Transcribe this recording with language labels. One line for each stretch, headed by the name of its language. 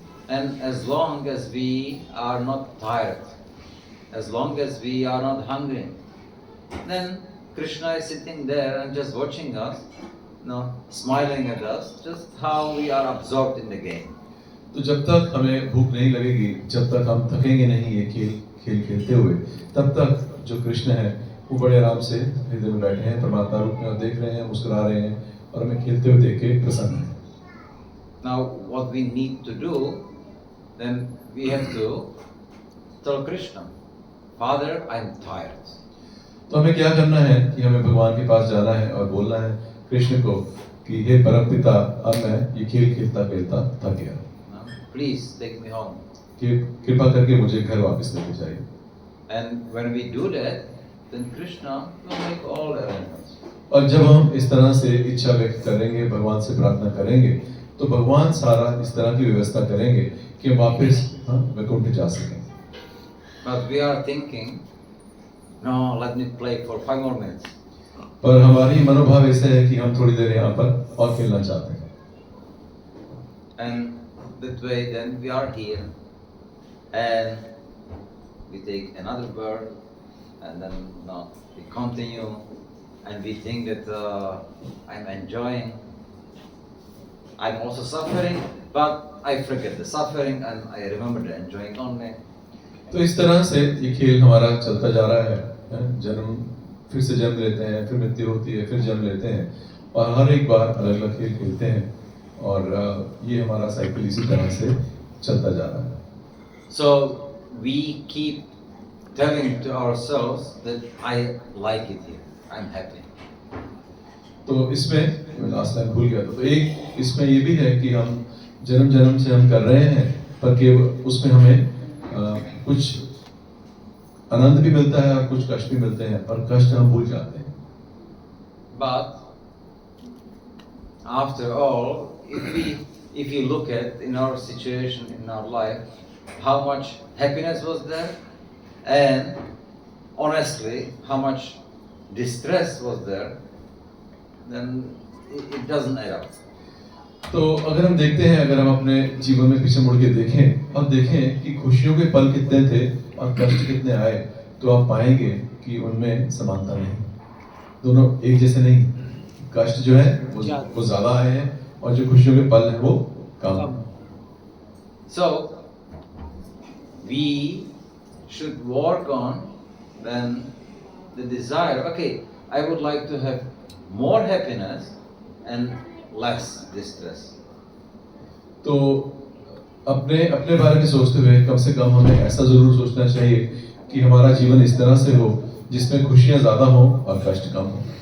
English: And as long as we are not tired, as long as we are not hungry, then Krishna is sitting there and just watching us, smiling at us, just how we are absorbed in the game.
Hindi: तो जब तक हमें भूख नहीं लगेगी, जब तक हम थकेंगे नहीं ये खेल खेलते हुए, तब तक जो कृष्ण है वो बड़े आराम से हृदय में बैठे हैं, परमात्मा रूप में, और देख रहे हैं, मुस्कुरा रहे हैं और हमें खेलते हुए देख के प्रसन्न हैं।
English: Now what we need to do, then we have to tell Krishna, "Father, I'm tired."
Hindi: तो हमें क्या करना है कि हमें भगवान के पास जाना है और बोलना है कृष्ण को कि हे परम पिता, अब मैं ये खेल खेलता खेलता थक गया,
English: Please take me home.
Hindi: कि कृपा करके मुझे घर वापस लेके जाइए।
English: And when we do that, then Krishna will make all arrangements.
Hindi: और जब हम इस तरह से इच्छा व्यक्त करेंगे, भगवान से प्रार्थना करेंगे, तो भगवान सारा इस तरह की व्यवस्था करेंगे कि हम वापस वैकुंठ जा सकें।
English: But we are thinking, "No, let me play for 5 more minutes."
Hindi: पर हमारी मनोभाव ऐसा है कि हम थोड़ी देर यहाँ पर और खेलना चाहते हैं।
English: And that way then we are here and we take another bird and then we continue and we think that I'm enjoying. I'm also suffering, but I forget the suffering and I remember the enjoying only.
Hindi: तो इस तरह से ये खेल हमारा चलता जा रहा है, जन्म फिर से जन्म लेते हैं, फिर मृत्यु होती है, फिर जन्म लेते हैं और हर एक बार अलग अलग खेल खेलते हैं और ये हमारा साइकिल इसी तरह से चलता जा रहा है।
English: So we keep telling to ourselves that I like it here, I'm happy.
Hindi: तो इसमें मैं
English: last time
Hindi: भूल गया था, तो एक इसमें ये भी है कि हम जन्म जन्म से हम कर रहे हैं, पर केवल उसमें हमें कुछ आनंद भी मिलता है और कुछ कष्ट भी मिलते हैं, और कष्ट हम भूल जाते हैं।
English: But after all, if you look at in our situation in our life, how much happiness was there, and honestly, how much distress was there, then it doesn't add up.
Hindi: तो अगर हम देखते हैं, अगर हम अपने जीवन में पीछे मुड़ के देखें और देखें कि खुशियों के पल कितने थे और कष्ट कितने आए, तो आप पाएंगे कि उनमें समानता नहीं, दोनों एक जैसे नहीं। कष्ट जो है वो ज्यादा आए हैं और जो खुशियों के पल हैं वो कम।
English: So we should work on then the desire. Okay, I would like to have more happiness and less distress.
Hindi: तो अपने अपने बारे में सोचते हुए कम से कम हमें ऐसा जरूर सोचना चाहिए कि हमारा जीवन इस तरह से हो जिसमें खुशियां ज्यादा हो और कष्ट कम हो।